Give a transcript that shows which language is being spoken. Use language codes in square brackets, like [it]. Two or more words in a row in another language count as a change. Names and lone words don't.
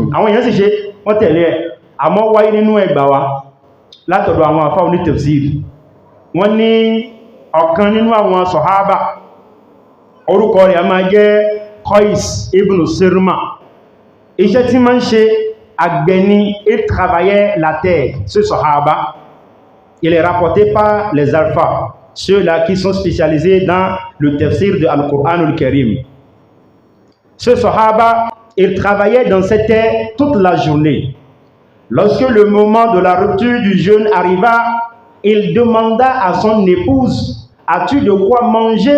[yo] Àwọn èèyàn sì ṣe wọ́n tẹ̀lé ẹ̀ àmọ́ wáyé nínú ẹgbà wa látọ̀dọ̀ àwọn àfáà oní tafsir. Wọ́n ní ọ̀kan nínú àwọn sàhábà orúkọ rẹ̀ a máa jẹ́ Qais ibn Sirma. Iṣẹ́ tí máa ń ṣe àgbẹ̀ ni, [fr] il travaillait la terre. Ce sahaba, il est rapporté par les alphas, ceux-là qui sont spécialisés dans le tafsir de Al-Qur'an al-Karim. Ce sahaba, il travaillait dans cette terre toute la journée. Lorsque le moment de la rupture du jeûne arriva, il demanda à son épouse, as-tu de quoi manger?